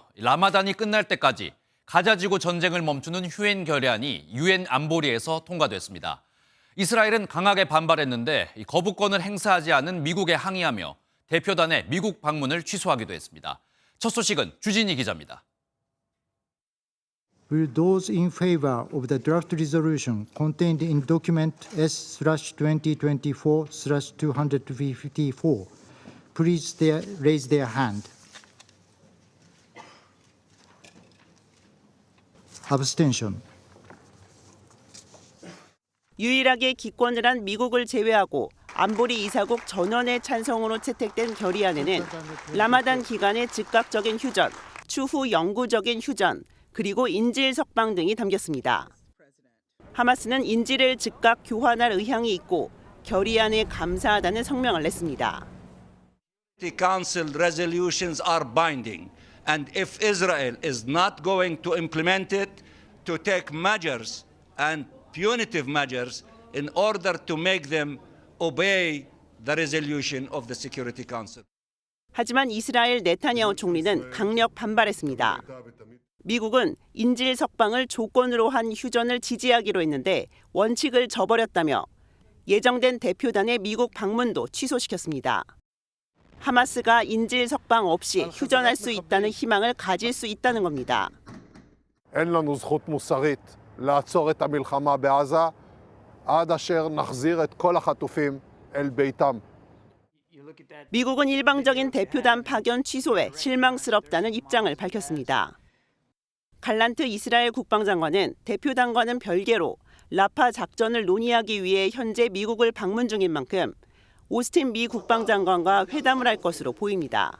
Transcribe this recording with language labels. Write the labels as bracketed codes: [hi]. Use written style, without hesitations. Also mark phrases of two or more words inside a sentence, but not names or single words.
[ko] 라마단이 끝날 때까지 가자지구 전쟁을 멈추는 휴엔 결의안이 유엔 안보리에서 통과됐습니다. 이스라엘은 강하게 반발했는데 거부권을 행사하지 않은 미국에 항의하며 대표단의 미국 방문을 취소하기도 했습니다. 첫 소식은 주진희 기자입니다. [en] Will those in favor of the draft resolution contained in document S/2024/254 please raise their hand. Abstention. [ko] 유일하게 기권을 한 미국을 제외하고 안보리 이사국 전원의 찬성으로 채택된 결의안에는 라마단 기간의 즉각적인 휴전, 추후 영구적인 휴전, 그리고 인질 석방 등이 담겼습니다. 하마스는 인질을 즉각 교환할 의향이 있고 결의안에 감사하다는 성명을 냈습니다. [en] The Council resolutions are binding, and if Israel is not going to implement it, to take measures and punitive measures in order to make them obey the resolution of the Security Council. [ko] 하지만 이스라엘 네타냐후 총리는 강력 반발했습니다. 미국은 인질 석방을 조건으로 한 휴전을 지지하기로 했는데 원칙을 저버렸다며 예정된 대표단의 미국 방문도 취소시켰습니다. 하마스가 인질 석방 없이 휴전할 수 있다는 희망을 가질 수 있다는 겁니다. [he] אין לנו זכות מוסרית לעצור את המלחמה בעזה עד אשר נחזיר את כל החטופים אל ביתם. [ko] 미국은 일방적인 대표단 파견 취소에 실망스럽다는 입장을 밝혔습니다. 갈란트 이스라엘 국방장관은 대표단과는 별개로 라파 작전을 논의하기 위해 현재 미국을 방문 중인 만큼 오스틴 미 국방장관과 회담을 할 것으로 보입니다.